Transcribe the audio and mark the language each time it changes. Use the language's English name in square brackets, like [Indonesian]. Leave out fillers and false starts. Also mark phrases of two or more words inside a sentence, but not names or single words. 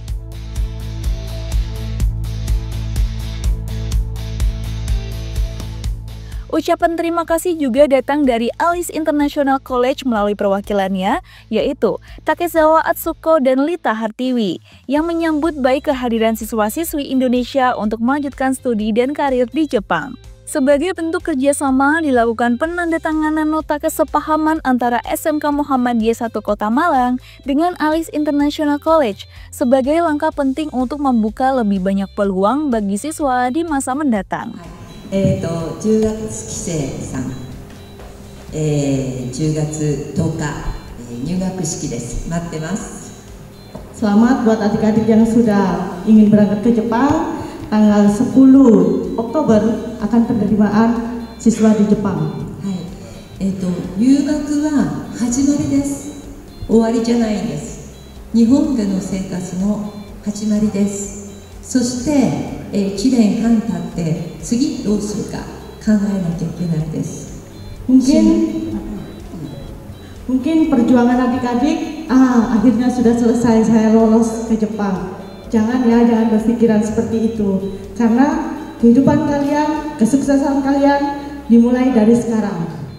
[Indonesian] Ucapan terima kasih juga datang dari Alice International College melalui perwakilannya, yaitu Takezawa Atsuko dan Lita Hartiwi, yang menyambut baik kehadiran siswa-siswi Indonesia untuk melanjutkan studi dan karir di Jepang. Sebagai bentuk kerjasama, dilakukan penandatanganan nota kesepahaman antara SMK Muhammadiyah 1 Kota Malang dengan Alice International College sebagai langkah penting untuk membuka lebih banyak peluang bagi siswa di masa mendatang. [Japanese] 10 月期生さん、10月10日、入学式です。待ってます。 [Indonesian] Selamat buat adik-adik yang sudah ingin berangkat ke Jepang. Tanggal 10 Oktober akan penerimaan siswa di Jepang. [Japanese] 入学は始まりです。終わりじゃないんです。日本での生活の始まりです。そして、1年半経って次どうするか考えなきゃいけないです。 [Indonesian] Mungkin perjuangan adik-adik, akhirnya sudah selesai, saya lolos ke Jepang. Jangan berpikiran seperti itu, karena kehidupan kalian, kesuksesan kalian dimulai dari sekarang.